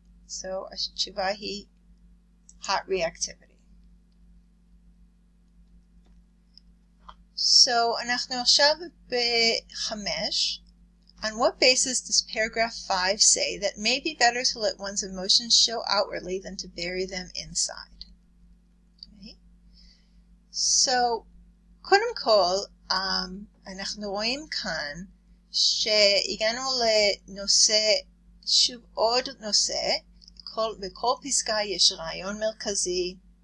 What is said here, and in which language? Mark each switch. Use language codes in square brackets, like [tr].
[en] So, [he] התשובה היא [en] hot reactivity. [he] So, אנחנו עכשיו ב-5. [en] On what basis does paragraph 5 say that it may be better to let one's emotions show outwardly than to bury them inside? Okay. [he] So, קודם כל, אנחנו רואים כאן שהגענו לנושא, שוב עוד נושא, בכל פסקה יש רעיון מרכזי.